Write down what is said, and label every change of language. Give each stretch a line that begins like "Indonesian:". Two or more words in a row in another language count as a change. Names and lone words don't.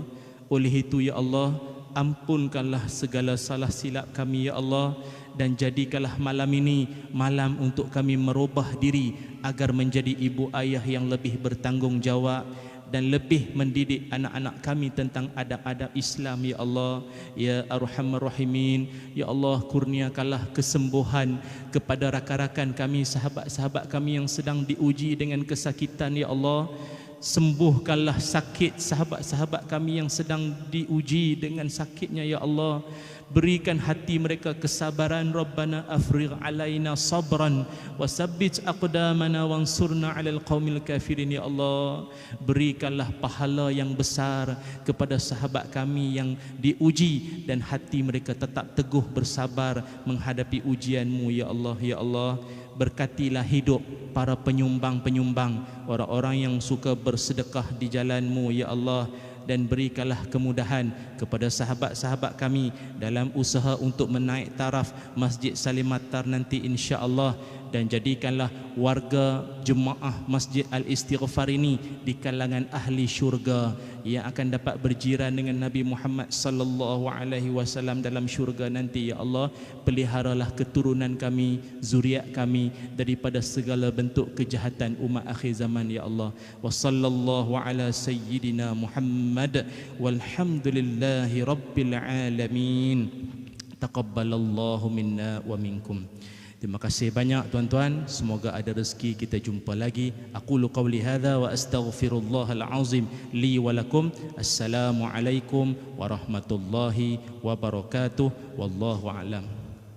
Malay: Oleh itu
Arabic: يا الله,
Malay: ampunkanlah segala salah silap kami
Arabic: يا الله,
Malay: dan jadikanlah malam ini malam untuk kami merubah diri agar menjadi ibu ayah yang lebih bertanggungjawab dan lebih mendidik anak-anak kami tentang adab-adab Islam ya Allah.
Arabic: يا أرحم الراحمين، يا الله,
Malay: kurniakanlah kesembuhan kepada rakan-rakan kami, sahabat-sahabat kami yang sedang diuji dengan kesakitan
Arabic: يا الله.
Malay: Sembuhkanlah sakit sahabat-sahabat kami yang sedang diuji dengan sakitnya
Arabic: يا الله.
Malay: Berikan hati mereka kesabaran.
Arabic: ربنا أفرغ علينا صبرا وثبت أقدامنا وانصرنا على القوم الكافرين يا الله.
Malay: Berikanlah pahala yang besar kepada sahabat kami yang diuji dan hati mereka tetap teguh bersabar menghadapi ujian-Mu
Arabic: يا الله. يا الله,
Malay: berkatilah hidup para penyumbang-penyumbang, orang-orang yang suka bersedekah di jalan-Mu
Arabic: يا الله,
Malay: dan berikanlah kemudahan kepada sahabat-sahabat kami dalam usaha untuk menaik taraf Masjid Salim Matar nanti insya-Allah, dan jadikanlah warga jemaah Masjid Al-Istighfar ini di kalangan ahli syurga yang akan dapat berjiran dengan Nabi Muhammad
Arabic: صلى الله عليه وسلم
Malay: dalam syurga nanti.
Arabic: يا الله,
Malay: peliharalah keturunan kami, zuriat kami daripada segala bentuk kejahatan umat akhir zaman.
Arabic: يا الله، وصلى الله على سيدنا محمد والحمد لله رب العالمين. تقبل الله منا ومنكم.
Malay: Terima kasih banyak tuan-tuan. Semoga ada rezeki kita jumpa lagi.
Arabic: أقول قولي هذا وأستغفر الله العظيم لي ولكم. السلام عليكم ورحمة الله وبركاته. والله أعلم.